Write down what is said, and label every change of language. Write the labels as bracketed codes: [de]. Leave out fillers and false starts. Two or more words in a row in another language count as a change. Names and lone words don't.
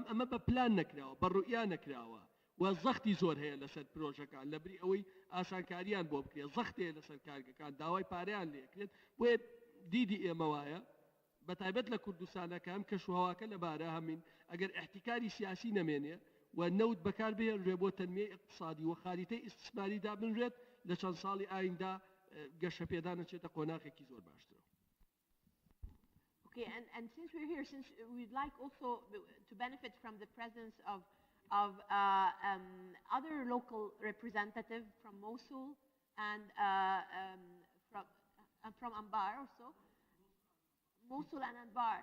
[ckb] ئەمە بە پلان نەکراوە بە ڕوئیا نەکراوە و زەختی زۆر هەیە لەسەر پرۆژەکان لەبری ئەوەی ئاسانکاریان بۆ بکرێت زەختەیە لەسەر کارگەکان داوای پارەیان لێکرێت بۆیە دیدی ئێمە وایە بەتایبەت لە کوردستانە کە ئەم کەشوهەواکە لەبارە هەمین ئەگەر احتیکاری سیاسی نەمێنێ و نەوت بەکار بهێنرێ بۆ تەنمیەی اقتصادی و خاریتەی ئیستثماری دابنرێت لە چەند ساڵی ئایندا گەشە پێدانە چێتە قۆناغێکی زۆر باشترە. [en] Okay, and since we're here, since we'd like also to benefit from the presence of other local representatives from Mosul and from Anbar also, Mosul and Anbar.